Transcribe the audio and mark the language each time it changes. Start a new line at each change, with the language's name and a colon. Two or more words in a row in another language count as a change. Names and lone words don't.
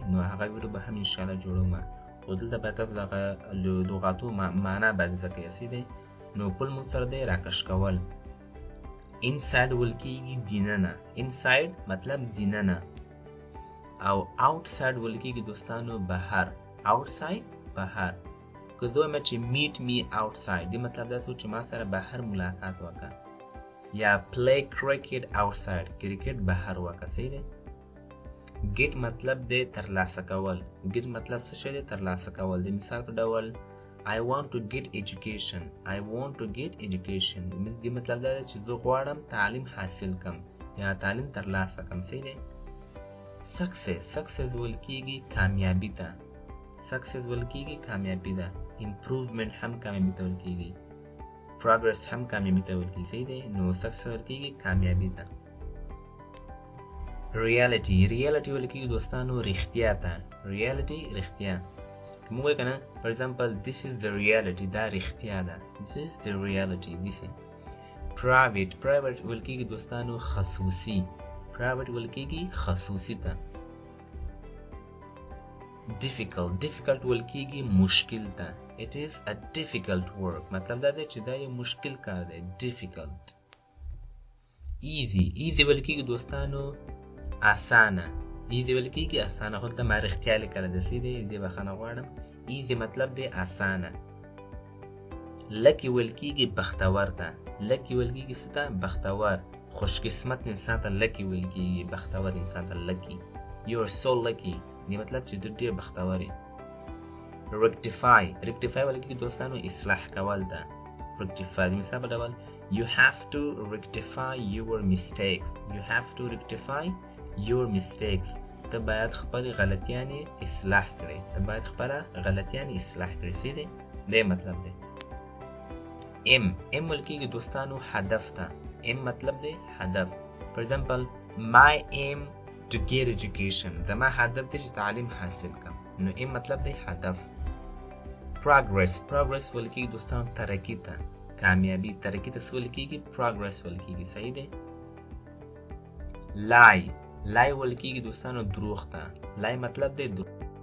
Pashto: نو هغه ویډیو به هم انشاءالله جوړوم. خو دلته باید تاسو دغه لغاتو معنا باید زده کړئ. صحیح دی. نو پل موږ سره دی راکش کول. inside ویل کېږي دننه. inside مطلب دننه. او outside ویل کېږي دوستانو بهر. outside بهر. که زه وایم چې
English: meet me outside
Pashto: دې مطلب دا شو چې ما سره بهر ملاقات وکړه. یا
English: play cricket outside
Pashto: کرکټ بهر وکړه. صحیح دی. get مطلب دی ترلاسه کول. get مطلب څه شی دی؟ ترلاسه کول. د مثال په ډول
English: I want to get education. I want to get education.
Pashto: دې مطلب دا دی چې زه غواړم تعلیم حاصل کم یا تعلیم ترلاسه کم. صحیح دی. success. success ویل کېږي کامیابي ته. سکسس ویل کېږي کامیابي ده. امپروومنټ هم کامیابي ته ویل کېږي. پروګرس هم کامیابي ته ویل کېږي. صحیح دی؟ نو سکسس ویل کېږي کامیابي ده. ریالټي ویل کېږي دوستانو رښتیا ته. ریالټي رښتیا. که موږ وایو که نه
English: for example this is the reality
Pashto: دا رښتیا ده.
English: this is the reality.
Pashto: پرایویټ ویل کېږي دوستانو خصوصي. پرایویټ ویل کېږي خصوصي ته. difficult ویل کېږي مشکل ته.
English: it is a difficult work.
Pashto: مطلب دا دی چې دا یو مشکل کار دی. difficult. easy ویل کېږي دوستانو اسانه. easy ویل کېږي اسانه. خو دلته ما رښتیا لیکلی ده. صحیح دی؟ دې بخښنه غواړم. easy مطلب دی اسانه. lucky ویل کېږي بختور ته. lucky ویل کېږي څه ته؟ بختور. خوشقسمت انسان ته lucky ویل کېږي. بختور انسان ته
English: lucky. you are so lucky.
Pashto: دې مطلب چې ته ډېر بختور یې. rectify ویل کېږي دوستانو اصلاح کول ته.
English: rectify
Pashto: د مثال په ډول
English: you have to rectify your mistakes.
Pashto: ته باید خپل غلطیانې اصلاح کړې. صحیح دی؟ دی مطلب دی. ام ویل کېږي دوستانو هدف ته. ام مطلب دی هدف.
English: for example my aim to get education.
Pashto: زما هدف دی چې تعلیم حاصل کړم. نو ام مطلب دی هدف. progress ویل کېږي دوستانو ترقي ته. کامیابی. ترقي ته څه ویل کېږي؟ progress ویل کېږي. صحیح دی؟ lie ویل کېږي دوستانو دروغ ته. lie مطلب دی دروغ.